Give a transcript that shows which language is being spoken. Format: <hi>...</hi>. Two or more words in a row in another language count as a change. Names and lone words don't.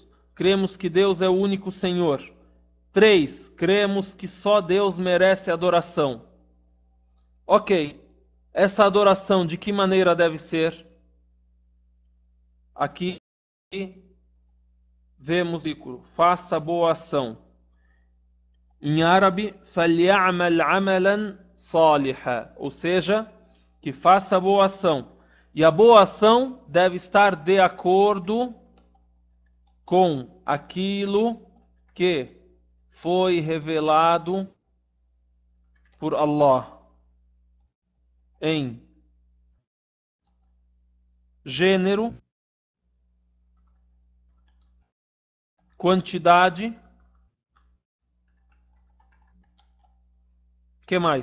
<pt>Cremos que Deus é o único Senhor. 3, cremos que só Deus merece adoração. Ok, essa adoração de que maneira deve ser? Aqui vemos o faça boa ação. Em árabe,</pt> <ar>فَلْيَعْمَلْ عَمَلًا صَالِحًا,</ar> <pt>ou seja, que faça boa ação. E a boa ação deve estar de acordo com aquilo que foi revelado por Allah em gênero, quantidade, que mais?</pt>